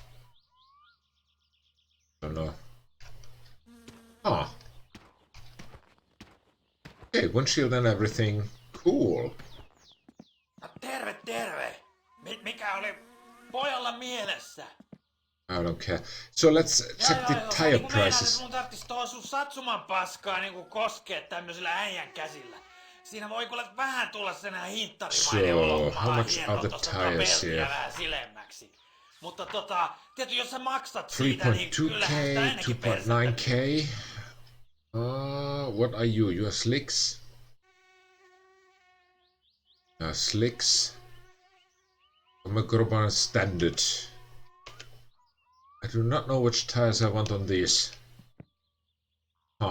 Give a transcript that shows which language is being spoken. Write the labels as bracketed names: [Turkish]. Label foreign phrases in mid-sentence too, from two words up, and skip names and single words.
[English] Don't know. Huh. Okay, windshield and everything. Cool. [Finnish] No, terve! [English] don't care. So let's check the tire [Finnish] Niin [English] prices. [Finnish] mun tarvitsis tohon sun Satsuman paskaa niinku koskea tämmöisellä äijän käsillä. Siinä voi kuule vähän tulla sen hinttarimainen olo, kun mä [English] how [Finnish] alan [English] much [Finnish] hienoa [English] are the [Finnish] tosta [English] tires [Finnish] peltiä [English] here? [Finnish] vähän silemmäksi. Mutta tietysti jos sä maksat siitä, niin 3.2k, kyllähän sitä ennenkin persettä. [English] 2.9k. What are you? You are slicks? Slicks. Omega standard. I do not know which tires I want on these. Huh.